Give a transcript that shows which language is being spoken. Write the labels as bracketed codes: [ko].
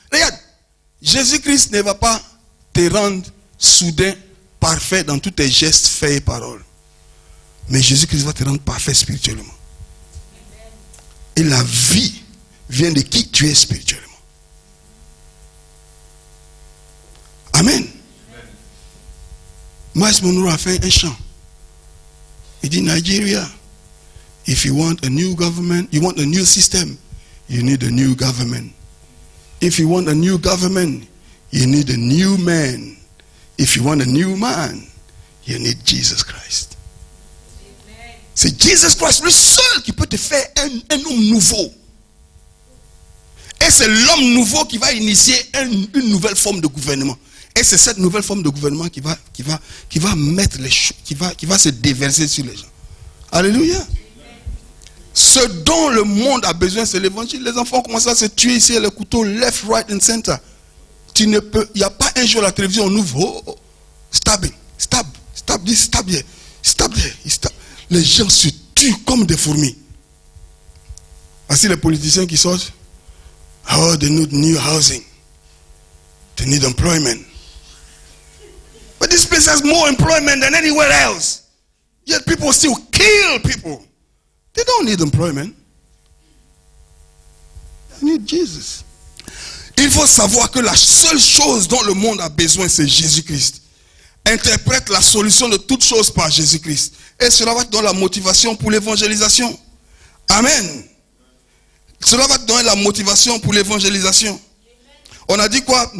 [fr] Regarde, Jésus-Christ ne va pas te rendre soudain, parfait dans tous tes gestes, faits et paroles. Mais Jésus-Christ va te rendre parfait spirituellement. Et la vie vient de qui tu es spirituellement. Amen. Miles Monroe a fait un chant. Il dit, [en] Nigeria, if you want a new government, you want a new system, you need a new government. If you want a new government, you need a new man. If you want a new man, you need Jesus Christ. [fr] C'est Jesus Christ, le seul qui peut te faire un homme nouveau. Et c'est l'homme nouveau qui va initier une nouvelle forme de gouvernement. Et c'est cette nouvelle forme de gouvernement qui va mettre les choses, qui va se déverser sur les gens. Alléluia. Ce dont le monde a besoin, c'est l'évangile. Les enfants commencent à se tuer ici, le couteau [en] left, right and center. [fr] Il n'y a pas un jour à la télévision, on ouvre, [en] stabbing, stab here, stab there. [fr] Les gens se tuent comme des fourmis. Voici les politiciens qui sortent. [en] Oh, they need new housing. They need employment. But this place has more employment than anywhere else. Yet people still kill people. They don't need employment. They need Jesus. [fr] Il faut savoir que la seule chose dont le monde a besoin, c'est Jésus-Christ. Interprète la solution de toutes choses par Jésus-Christ. Et cela va te donner la motivation pour l'évangélisation. Amen. Cela va te donner la motivation pour l'évangélisation. On a dit quoi?